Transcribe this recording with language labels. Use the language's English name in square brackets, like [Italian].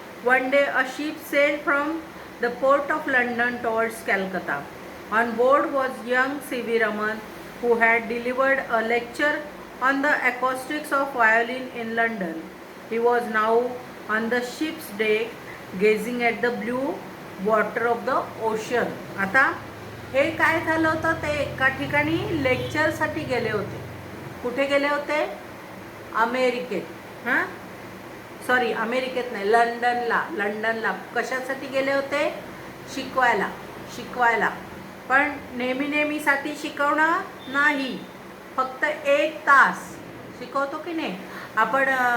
[English] One day a ship sailed from the port of London towards Calcutta. On board was young C.V. Raman, who had delivered a lecture on the acoustics of violin in London. He was now on the ship's deck, gazing at the blue water of the ocean. [Marathi] आता हे काय झालं होतं, ते एका ठिकाणी लेक्चरसाठी गेले होते. कुठे गेले होते? अमेरिकेत. सॉरी, अमेरिकेत नाही, लंडनला. कशासाठी गेले होते? शिकवायला. पण नेहमीसाठी शिकवणं नाही, फक्त 1 तास शिकवतो की नाही आपण.